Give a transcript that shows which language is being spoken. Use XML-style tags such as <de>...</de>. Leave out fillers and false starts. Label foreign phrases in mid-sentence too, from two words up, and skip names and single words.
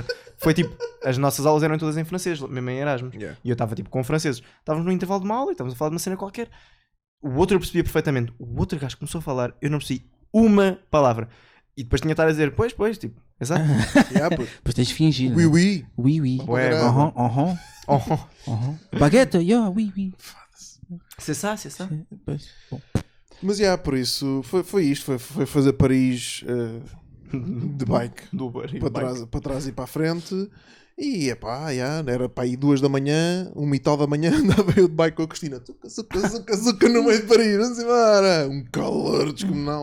<pt>Foi tipo, as nossas aulas eram todas em francês, mesmo em Erasmus. Yeah. E eu estava tipo com franceses. Estávamos no intervalo de uma aula e estávamos a falar de uma cena qualquer. O outro eu percebia perfeitamente. O outro gajo começou a falar, eu não percebi uma palavra. E depois tinha de estar a dizer, pois, tipo, exato. Yeah, puto. Depois tens de fingir.</pt> <fr>Oui, né? oui. Oui, oui.</fr> <pt>Bué, Aham, aham, Oh, aham. Baguete,</pt> <fr>yeah, oui, oui. c'est ça.</fr> <pt>Pois, bom. Mas, por isso, foi isto. Foi fazer Paris de bike. Do Uber e Para trás e para a frente. E, era para aí 2 da manhã, 1h da manhã, andava eu de bike com a Cristina. Suca no meio de Paris. Vamos embora. Um calor descomunal.</pt>